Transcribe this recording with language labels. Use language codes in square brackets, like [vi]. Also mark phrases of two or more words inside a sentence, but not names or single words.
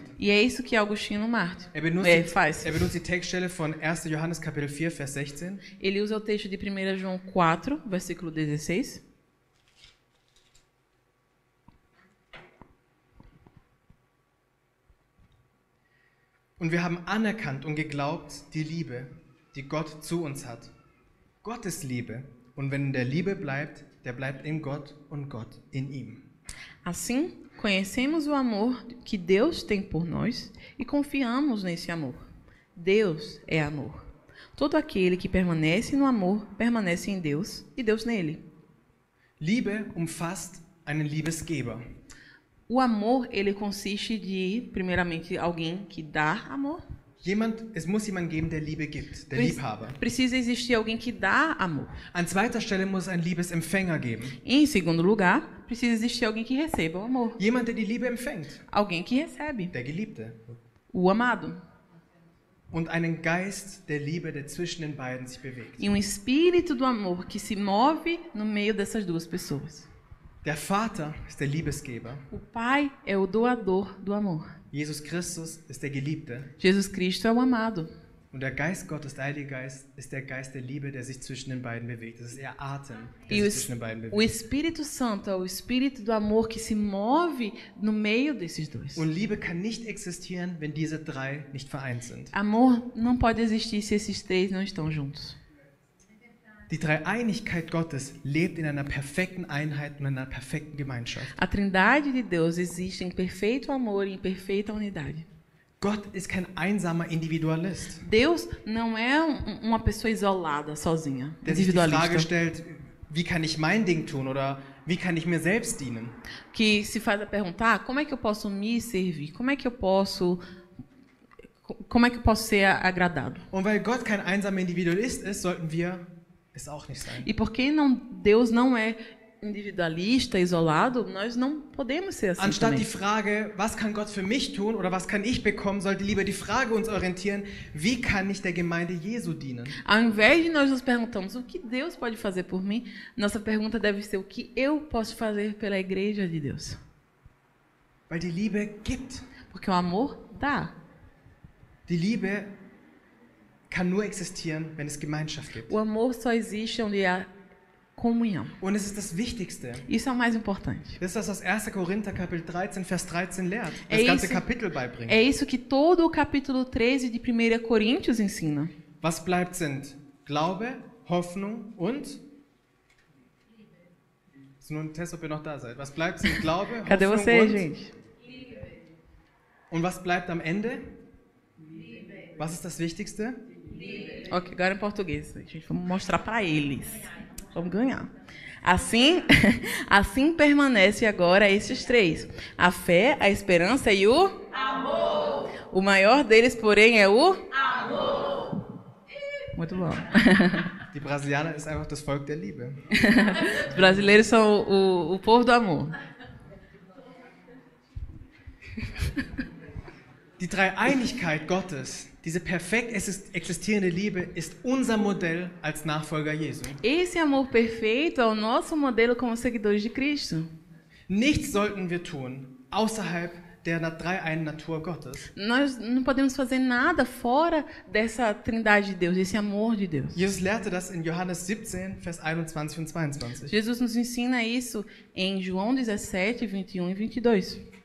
[pt] E é isso que Agostinho Marte faz. [de] Er benutzt die Textstelle von 1. Johannes Kapitel 4, Vers 16. [pt] Ele usa o texto de 1 João 4, versículo 16. [de] Und wir haben anerkannt und geglaubt die Liebe, die Gott zu uns hat. Gott ist Liebe. Und wenn in der Liebe bleibt, der bleibt in Gott und Gott in ihm. [pt] Assim, conhecemos o amor que Deus tem por nós e confiamos nesse amor. Deus é amor. Todo aquele que permanece no amor permanece em Deus e Deus nele. [de] Liebe umfasst einen Liebesgeber. [pt] O amor, ele consiste de, primeiramente, alguém que dá amor. [de] Es muss jemanden geben, der Liebe gibt, der Liebhaber. [pt] Precisa existir alguém que dá amor. [de] An zweiter Stelle muss es einen Liebesempfänger geben. [pt] Em segundo lugar, precisa existir alguém que receba o amor. [de] Jemand, der die Liebe empfängt, [pt] Alguém que recebe. [de] der Geliebte. [pt] O amado. [de] Und einen Geist der Liebe, der zwischen den beiden sich bewegt. [pt] E um espírito do amor que se move no meio dessas duas pessoas. [de] Der Vater ist der Liebesgeber. [pt] O Pai é o doador do amor. [de] Jesus Christus ist der Geliebte. [pt] Jesus Cristo é o amado. [de] Und der Geist Gottes, der Heilige Geist, ist der Geist der Liebe, der sich zwischen den beiden bewegt. Das ist ihr Atem, der [pt] E [de] sich zwischen den beiden [pt] o [de] bewegt. [pt] Espírito Santo é o espírito do amor que se move no meio desses dois. [de] Und Liebe kann nicht existieren, wenn diese drei nicht vereint sind. [pt] Amor não pode existir se esses três não estão juntos. [de] Die Dreieinigkeit Gottes lebt in einer perfekten Einheit und in einer perfekten Gemeinschaft. [pt] A Trindade de Deus existe em perfeito amor e em perfeita unidade. [de] Gott ist kein einsamer Individualist, [pt] Deus não é uma pessoa isolada, sozinha, [de] der sich die Frage [pt] individualista. [de] stellt, wie kann ich mein Ding tun oder Wie kann ich mir selbst dienen? [pt] que se faz a perguntar: como é que eu posso me servir? Como é que eu posso ser agradado? [de] Und weil Gott kein einsamer Individualist ist, sollten wir es auch nicht sein. [pt] E porque Deus não é individualista, isolado, nós não podemos ser assim [de] Anstatt [pt] também. [de] die Frage, was kann Gott für mich tun oder was kann ich bekommen, sollte lieber die Frage uns orientieren, wie kann ich der Gemeinde Jesu dienen? [pt] Ao invés de nós nos perguntarmos o que Deus pode fazer por mim, nossa pergunta deve ser: o que eu posso fazer pela igreja de Deus? [de] Weil die Liebe gibt. [pt] Porque o amor dá. [de] Die Liebe kann nur existieren, wenn es Gemeinschaft gibt. [pt] O amor só existe onde há comunhão. [de] Und es ist das Wichtigste. [pt] Isso é o mais importante. [de] Das ist das, was 1. Korinther Kapitel 13, Vers 13 lehrt. [pt] É [de] Das ganze [pt] isso. [de] Kapitel beibringt. [pt] É isso que todo o capítulo 13 de 1 Coríntios ensina. [de] Was bleibt sind Glaube, Hoffnung und... Ist nur ein Test, ob ihr noch da seid. Was bleibt sind Glaube, [pt] Cadê [de] Hoffnung [pt] você, [de] und... [pt] gente? [de] Und was bleibt am Ende? Was ist das Wichtigste? [pt] Ok, agora em português. Gente, vamos mostrar para eles. Vamos ganhar. Assim, assim permanece agora esses três: a fé, a esperança e o amor. O maior deles, porém, é o amor. Muito bom. [de] Die Brasilianer ist einfach das Volk der Liebe. [pt] Os brasileiros são o povo do amor. [de] Die Dreieinigkeit Gottes, diese perfekt existierende Liebe, ist unser Modell als Nachfolger Jesu. [pt] Esse amor perfeito é o nosso modelo como seguidores de Cristo. [de] Nichts sollten wir tun außerhalb der dreieinen Natur Gottes. [pt] Nós não podemos fazer nada fora dessa trindade de Deus, desse amor de Deus. [de] Jesus lehrte das in Johannes 17, Vers 21 und 22. [pt] Jesus nos ensina isso em João 17, 21 e 22.